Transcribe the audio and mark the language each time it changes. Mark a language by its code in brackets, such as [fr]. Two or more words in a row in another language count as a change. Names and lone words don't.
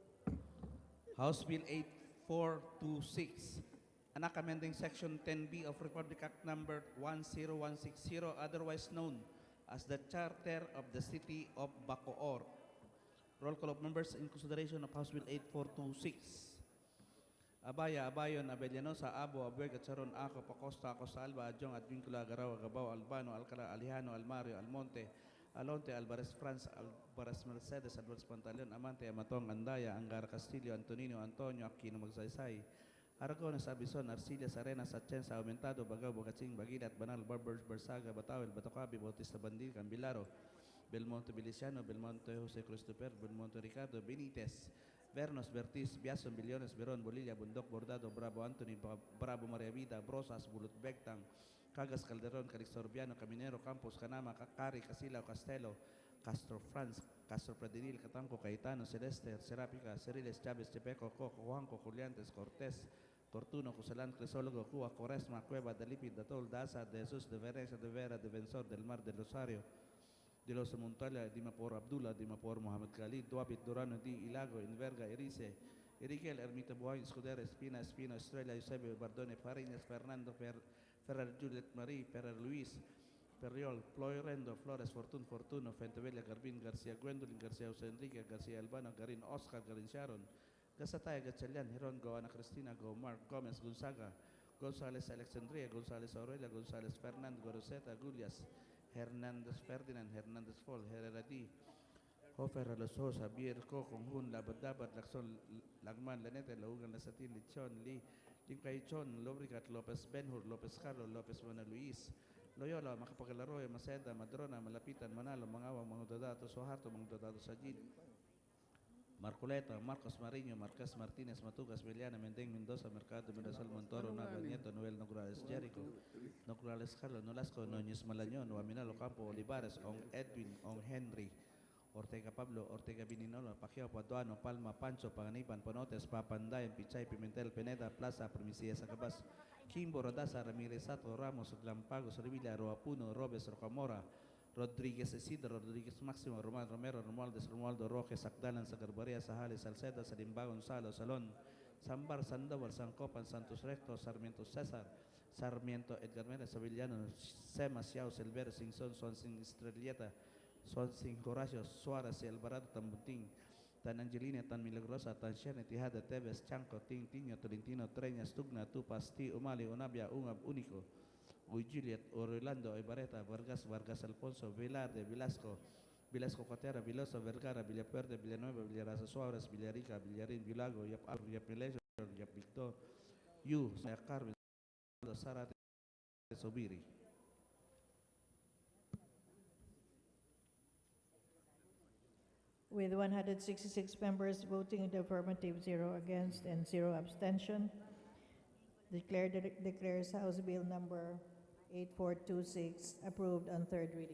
[en] House Bill 8426, Anak amending Section 10B of Republic Act number 10160, otherwise known as the Charter of the City of Bacoor. Roll call of members in consideration of House Bill 8426. Abaya, Abayon, Abellanosa, Abo, Abueg, Atsaron, Ako, Pacosta, Acosta, Alba, Adjong, Advincula, Agaraw, Agabao, Albano, Alcala, Alejano, Almario, Almonte, Alonte, Alvarez Franz, Alvarez Mercedes, Alvarez Pantaleon, Amante, Amatong, Andaya, Angara Castillo, Antonino, Antonio, Aquino Magsaysay, Aragones, Abison, Arcillas, Arenas, Atienza, Aumentado, Bagao, Bogatsing, Bagilat, Banal, Barbers, Bersaga, Batawel, Batocabi, Bautista Bandil, Cambilaro, Belmonte Biliciano, Belmonte Jose Christopher, Belmonte Ricardo, Benitez, Vernos, Bertis, Biason, Billones, Veron, Bolilla, Bundok, Bordado, Bravo Anthony, Bravo Maria Vida, Brosas, Bulut Bectang, Cagas, Calderon, Calixto Urbiano, Caminero, Campos, Canama, Cacari, Casilao, Castelo, Castro Franz, Castro Pradinil, Catanco, Caetano, Celeste, Serápica, Ceriles, Chávez, Chepeco, Coco, Juanco, Juliantes, Cortés, Tortuno, Cusalán, Crisólogo, Cuba, Coresma, Cueva, Dalipid, Datol, Daza, de Jesús, de Venecia, de Vera, Defensor del Mar, del Rosario, de los Montalia, Dimapor Abdullah, Dimapor Mohamed Khalid, Duapit, Durano, Di, Ilago, Inverga, Erice, Eriquel, Ermita Buhay, Escudero, Espina, Estrella, Eusebio, Bardone, Fariñas, Fernando, Ferrer Juliet Marie, Ferrer Luis, Periol, Floyrendo, Flores, Fortuno, Fentevella, Garbin, Garcia, Gwendolyn, Garcia, Jose Enrique, Garcia Albano, Garin, Oscar, Garin Sharon, Gasataya, Gatchalian, Hiron, Go, Ana Cristina, Go, Mark, Gomez, Gonzaga, Gonzales, Alexandria, Gonzales, Aurelia, Gonzales, Fernando, Goroseta, Gulias, Hernandez, Ferdinand, Hernandez, Fall, Herrera D, Hofer, Alosos, Javier, Co, Conjun, Labadabat, Laxon, Lagman, Lanete, Laugan, Lasatin, Lichon, Lee, Chon, Lobrigat, Lopez Benhur, Lopez Carlos, Lopez Mana Luis, Loyola, Makapagalaroy, Maceda, Madrona, Malapitan, Manalo, Mangawang, mga dadato, Soharto, mga dadato sa Jid, Marcoleta, Marcos Marino, Marquez Martinez, Matugas, Villana, Mendeng, Mendoza, Mercado, Medasol, Montoro, Naval, Nieto, Noel Nograles, Jericho, Nograles, Carlos, Nolasco, Noñez Malañón, Waminalo, Campo, Olivares, Ong Edwin, Ong Henry, Ortega Pablo, Ortega Bininolo, Pacquiao, Paduano, Palma, Pancho, Paganipan, Ponotes, Papandayan, Pichay, Pimentel, Peneda, Plaza, Primicia, Sacabas, Kimbo, Rodasa, Ramirez, Sato, Ramos, Glampagos, Revilla, Roapuno, Robes, Rocamora, Rodríguez Isidro, Rodríguez Máximo, Román Romero, Romualdez, Romualdo Roque, Sacdalan, Sagarbaria, Sajales, Salceda, Salimba, Gonzalo, Salón, Sambar, Sandoval, Sancopan, Santos Recto, Sarmiento César, Sarmiento Edgar Mérez, Sevillano, Semas, Yao, Silver, Singson, Swansing Estrelleta, Swansing Horacio, Suárez y Alvarado, Tambuntín, Tan Angelina, Tan Milagrosa, Tan Sherne, Tijada, Tevez, Chanco, Tiño, Tolentino, Treñas, Tugna, Tupas, Ti, Umali, Unabia, Ungab, Único, Uy Juliet, Orlando, Ibareta, Vargas, Vargas Alfonso, Velarde, Velasco, Velasco Cotera, Viloso, Vergara, Villapuerte, Villanueva, Villarasa Suárez, Villarica, Villarín, Vilago, Yap Alvo, Yap Milejo, Yap Victor, Yu, Carmen, Sarate, Sobiri. With 166 members voting in the affirmative, 0 against, and 0 abstention, declares House Bill number 8426 approved on third reading.